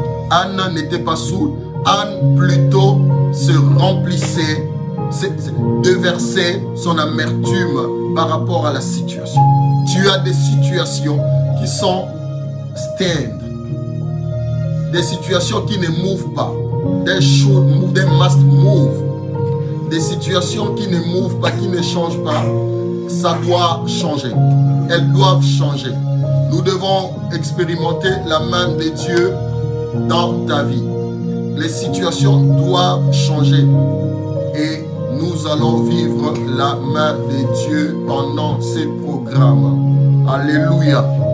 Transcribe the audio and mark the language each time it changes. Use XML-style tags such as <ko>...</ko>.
<fr>Anne n'était pas saoule. Anne plutôt se remplissait, déversait son amertume par rapport à la situation. Tu as des situations qui sont stand. Des situations qui ne mouvent pas.</fr> <en>They should move, they must move.</en> <fr>Des situations qui ne mouvent pas, qui ne changent pas, ça doit changer. Elles doivent changer. Nous devons expérimenter la main de Dieu dans ta vie. Les situations doivent changer. Et nous allons vivre la main de Dieu pendant ces programmes. Alléluia.</fr>